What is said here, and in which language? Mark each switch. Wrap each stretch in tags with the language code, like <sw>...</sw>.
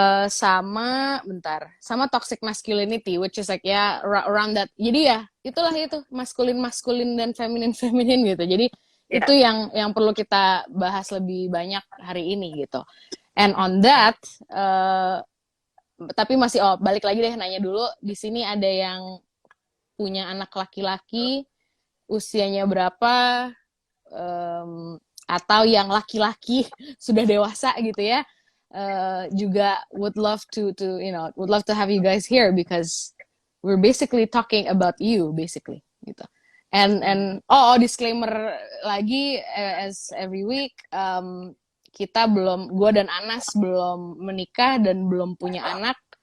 <id>Sama</id> <en>toxic masculinity, which is like ya around that.</en> <id>Jadi ya itulah itu maskulin dan feminin gitu. Jadi itu yang perlu kita bahas lebih banyak hari ini gitu.</id> <en>And on that,</en> <id>tapi masih balik lagi deh nanya dulu. Di sini ada yang punya anak laki-laki, usianya berapa, atau yang laki-laki sudah dewasa gitu ya. Juga</id> <en>would love to have you guys here because we're basically talking about you basically gitu. And disclaimer</en> <id>lagi,</id> <en>as every week,</en> <id>gue dan Anas belum menikah dan belum punya anak.</id>